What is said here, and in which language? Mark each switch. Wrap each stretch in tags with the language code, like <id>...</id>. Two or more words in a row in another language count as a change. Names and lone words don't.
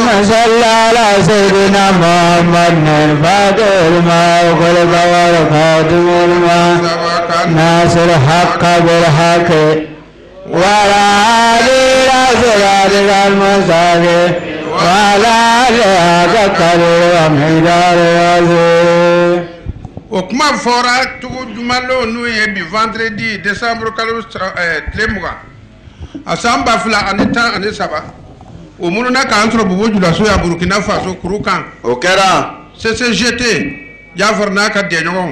<ar>صل على سيدنا محمد الفاتح لما أغلق والخاتم لما سبق ناصر الحق بالحق وعلى آله إلى صراطك المستقيم وعلى آله قدر ومقدار العظيم</ar> <bm>o kuma fɔra tugu juma lo n'o ye bi</bm> <fr>vendredi décembre</fr> <bm>kalo tile mugan a san 2013 o mununa k'an sɔrɔ Bobo Dioulasso ya Burkina Faso kuru kan o kɛra CCGT Jafar n'a ka jɛɲɔgɔnw</bm>